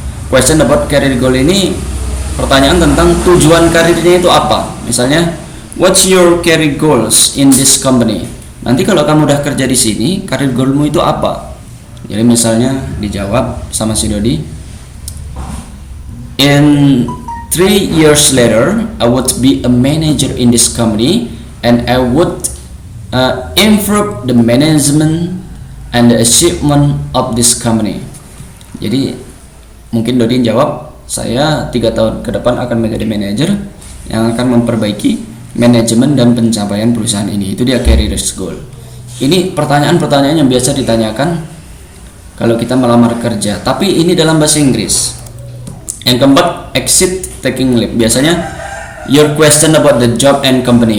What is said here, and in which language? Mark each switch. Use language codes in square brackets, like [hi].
[en] Question about career goal [id] ini pertanyaan tentang tujuan karirnya itu apa. [en] Misalnya, what's your career goals in this company? [id] Nanti kalau kamu udah kerja di sini, career goalmu itu apa? Jadi misalnya dijawab sama si Dodi, [en] in 3 years later, I would be a manager in this company, and I would improve the management and the achievement of this company. [id] Jadi mungkin Dodi jawab, saya 3 tahun ke depan akan menjadi manajer yang akan memperbaiki manajemen dan pencapaian perusahaan ini. Itu dia career goal. Ini pertanyaan-pertanyaan yang biasa ditanyakan kalau kita melamar kerja, tapi ini dalam bahasa Inggris. Yang keempat, exit, [en] taking leave. Biasanya your question about the job and company.